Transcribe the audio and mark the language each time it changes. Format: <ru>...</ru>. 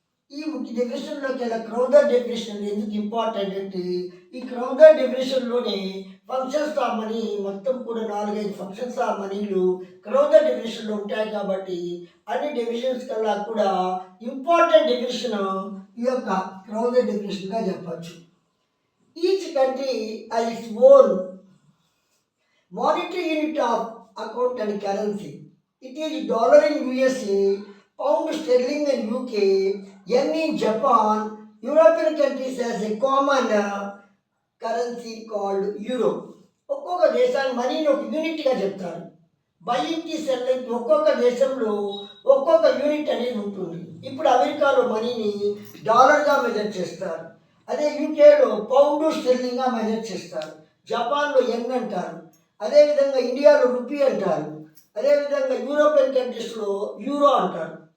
<te>ఈ ముఖ్య డెఫినేషన్లోకి వెళ్ళి క్రౌదర్ డెఫినేషన్ ఎందుకు ఇంపార్టెంట్ అంటే ఈ క్రౌదర్ డెఫినేషన్లోనే ఫంక్షన్స్ ఆఫ్ మనీ మొత్తం కూడా 4-5 ఫంక్షన్స్ ఆఫ్ మనీలు క్రౌదర్ డెఫినేషన్లో ఉంటాయి. కాబట్టి అన్ని డెఫినేషన్స్ కల్లా కూడా ఇంపార్టెంట్ డెఫినేషన్ ఈ యొక్క క్రౌదర్ డెఫినేషన్గా చెప్పచ్చు.</te> <en>Each country has its own monetary unit of account and currency. It is dollar in USA, pound sterling in UK, yen in Japan. European countries has a common currency called euro.</en> <te>ఒక్కొక్క దేశాన్ని మనీని ఒక యూనిట్గా చెప్తారు. బయింగ్కి సెల్లింగ్కి ఒక్కొక్క దేశంలో ఒక్కొక్క unit అనేది ఉంటుంది. ఇప్పుడు అమెరికాలో మనీని డాలర్గా మెజర్ చేస్తారు, అదే యూకేలో పౌండ్ స్టెర్లింగ్గా మెజర్ చేస్తారు, జపాన్లో ఎన్ అంటారు, అదేవిధంగా ఇండియాలో రూపీ అంటారు, అదేవిధంగా యూరోపియన్ కంట్రీస్లో యూరో అంటారు.</te>